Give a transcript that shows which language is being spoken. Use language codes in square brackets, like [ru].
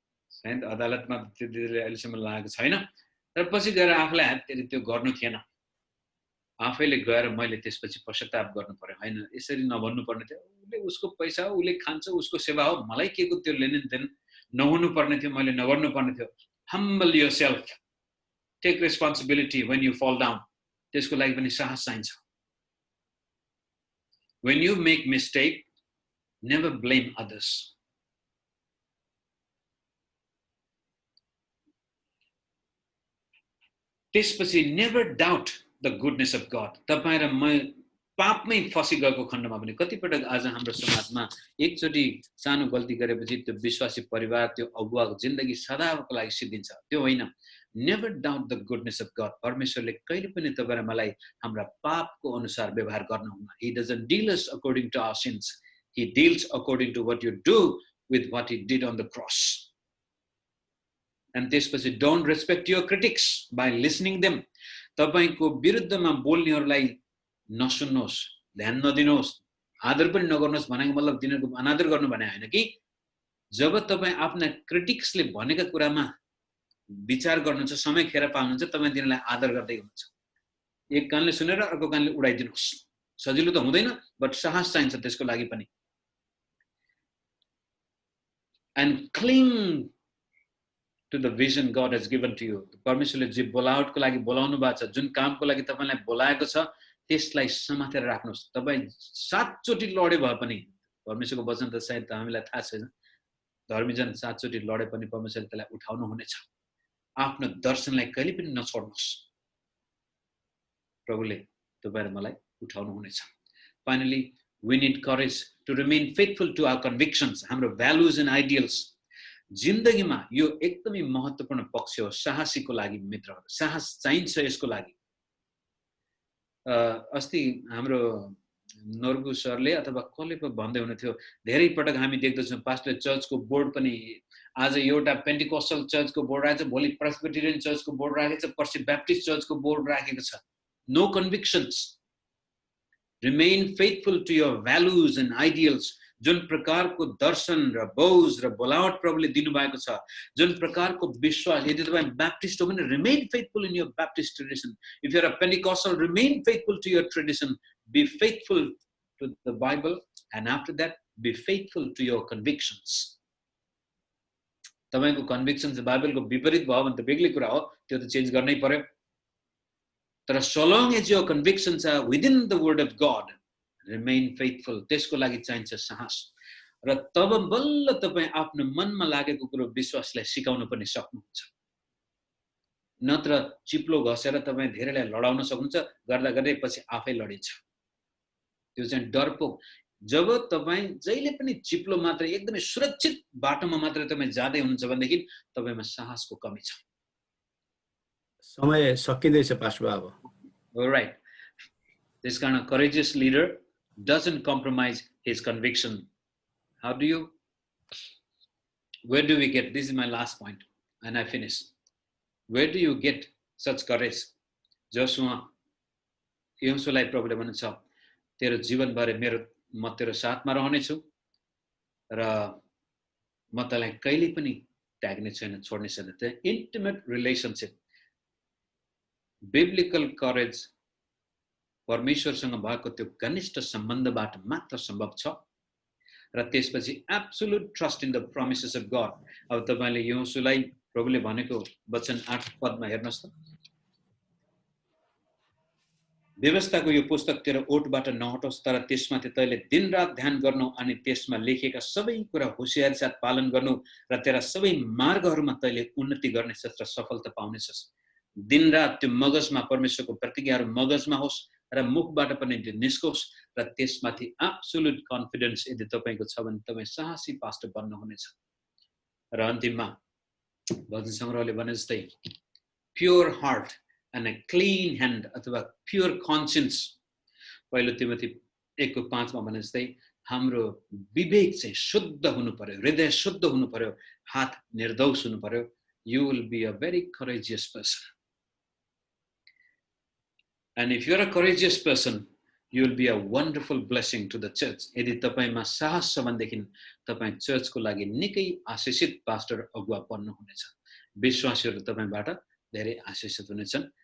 [ne] सायद अदालतमा त्यो दिदीले अहिलेसम्म लागेको छैन, तर पछि गएर आफूलाई हाततेरी त्यो गर्नु थिएन। आफैले गएर मैले त्यसपछि पश्चाताप गर्नु पर्यो। होइन, यसरी नभन्नु पर्ने थियो। उसले उसको पैसा हो, उसले खान्छ, उसको सेवा हो, मलाई के को त्यो लेनदेन नहुनु पर्ने थियो, मैले नगर्नु पर्ने थियो। [en] Humble yourself, take responsibility when you fall down. [ne] त्यसको लागि पनि साहस चाहिन्छ। [en] When you make mistake, never blame others. [ne] त्यसपछि [en] never doubt the goodness of God. [ne] तपाईं र म पापमै फसिगएको खण्डमा पनि कतिपटक आज हाम्रो समाजमा एकचोटि सानो गल्ती गरेपछि त्यो विश्वासी परिवार, त्यो अगुवाको जिन्दगी सदाको लागि सिद्धिन्छ। त्यो होइन। [en] Never doubt the goodness of God. [ne] परमेश्वरले कहिले पनि तपाईँ र मलाई हाम्रा पापको अनुसार व्यवहार गर्नुहुन्न। [en] He doesn't deal us according to our sins. He deals according to what you do with what he did on the cross. And [ne] त्यसपछि [en] don't respect your critics by listening them. [ne] तपाईको विरुद्धमा बोल्नेहरूलाई नसुन्नुहोस्, ध्यान नदिनुहोस्, आदर पनि नगर्नुहोस् भनेको मतलब तिनीहरूको अनादर गर्नु भने होइन कि जब तपाईँ आफ्ना क्रिटिक्सले भनेका कुरामा विचार गर्नुहुन्छ, समय खेर पाल्नुहुन्छ, तपाईँ तिनीलाई आदर गर्दै हुनुहुन्छ। एक कानले सुनेर अर्को कानले उडाइदिनुहोस्। सजिलो त हुँदैन, बट साहस चाहिन्छ त्यसको लागि पनि। [en] And cling to the vision God has given to you. [ne] परमेश्वरले जे बोलावटको लागि बोलाउनु भएको छ, जुन कामको लागि तपाईलाई बोलाएको छ, त्यसलाई समातेर राख्नुहोस्। तपाईँ 7 चोटि लडे भए पनि, परमेश्वरको वचन त सायद हामीलाई थाहा छैन, धर्मीजन 7 चोटि लडे पनि परमेश्वरले त्यसलाई उठाउनु हुनेछ। आफ्नो दर्शनलाई कहिले पनि नछोड्नुहोस्। प्रभुले तपाईँ र मलाई उठाउनु हुनेछ। [en] Finally, we need courage to remain faithful to our convictions, [ne] हाम्रो [en] values and ideals. [ne] जिन्दगीमा यो एकदमै महत्त्वपूर्ण पक्ष हो साहसीको लागि मित्रहरू। साहस चाहिन्छ यसको लागि। अस्ति हाम्रो नर्बु सरले अथवा कसले पो भन्दै हुनुहुन्थ्यो, धेरै पटक हामी देख्दछौँ पास्टर चर्चको बोर्ड पनि आज एउटा पेन्टिकोस्टल चर्चको बोर्ड आएछ, भोलि प्रेस्बिटेरियन चर्चको बोर्ड राखेको छ, पर्सि ब्याप्टिस्ट चर्चको बोर्ड राखेको छ। [en] No convictions. Remain faithful to your values and ideals. [ne] जुन प्रकारको दर्शन र बोझ र बोलावट प्रभुले दिनुभएको छ, जुन प्रकारको विश्वास, यदि तपाईँ ब्याप्टिस्ट हो भने [en] remain faithful in your Baptist tradition. If you're a Pentecostal, remain faithful to your tradition. Be faithful to the Bible, and after that, be faithful to your convictions. [ne] तपाईको कन्भिक्सन्स बाइबलको विपरीत भयो भने त बेग्लै कुरा हो, त्यो त चेन्ज गर्नै पर्यो। तर [en] so long as your convictions are within the word of God, remain faithful. [ne] त्यसको लागि चाहिन्छ साहस। र तब बल्ल तपाईँ आफ्नो मनमा लागेको कुरो विश्वासलाई सिकाउन पनि सक्नुहुन्छ। नत्र चिप्लो घसेर तपाईँ धेरैलाई लडाउन सक्नुहुन्छ, गर्दा गर्दै पछि आफै लडिन्छ। त्यो चाहिँ डरपोक। जब तपाईँ जहिले पनि चिप्लो मात्र एकदमै सुरक्षित बाटोमा मात्र तपाईँ जाँदै हुनुहुन्छ भनेदेखि तपाईँमा साहसको कमी छ। समय सकिँदैछ पास्टर बाबु। [en] All right. This kind of courageous leader doesn't compromise his conviction. How do you? Where do we get? This is my last point, and I finish. Where do you get such courage? [ne] Joshua यहोशुवालाई प्रभुले भन्नुहुन्छ, तेरो जीवनभरि म तेरो साथमा रहनेछु र म तँलाई कहिले पनि त्याग्ने छैन, छोड्ने छैन। [en] The intimate relationship, biblical courage, [ne] परमेश्वरसँग भएको त्यो घनिष्ठ सम्बन्धबाट मात्र सम्भव छ। र त्यसपछि [en] absolute trust in the promises of God. [ne] अब तपाईले यहोशुवालाई प्रभुले भनेको वचन 8 पदमा हेर्नुस् त। व्यवस्थाको यो पुस्तक तेरो ओठबाट नहटोस्, तर त्यसमाथि तैले दिनरात ध्यान गर्नु अनि त्यसमा लेखिएका सबै कुरा होशियारी साथ पालन गर्नु र तेरा सबै मार्गहरूमा तैले उन्नति गर्नेछस् र सफलता पाउनेछस्। दिनरात त्यो मगजमा परमेश्वरको प्रतिज्ञाहरू मगजमा होस् र मुखबाट पनि त्यो निस्कोस् र त्यसमाथि [en] absolute confidence [ne] यदि तपाईको छ भने तपाई साहसी पास्टर बन्न हुनेछ। र अन्तिममा भजन संग्रहले भने जस्तै [en] pure heart and a clean hand [ne] अथवा [en] pure conscience, [ne] पहिलो तिमोथी 1:5 मा भने जस्तै हाम्रो विवेक चाहिँ शुद्ध हुनु पर्यो, हृदय शुद्ध हुनु पर्यो, हात निर्दोष हुनु पर्यो। [en] You will be a very courageous person. And if you're a courageous person, you will be a wonderful blessing to the church. [ne] यदि तपाईमा साहस छ भनेदेखि तपाई चर्चको लागि निकै आशीषित पास्टर अगुवा बन्नु हुनेछ। विश्वासीहरू तपाईबाट धेरै आशीषित हुनेछन्।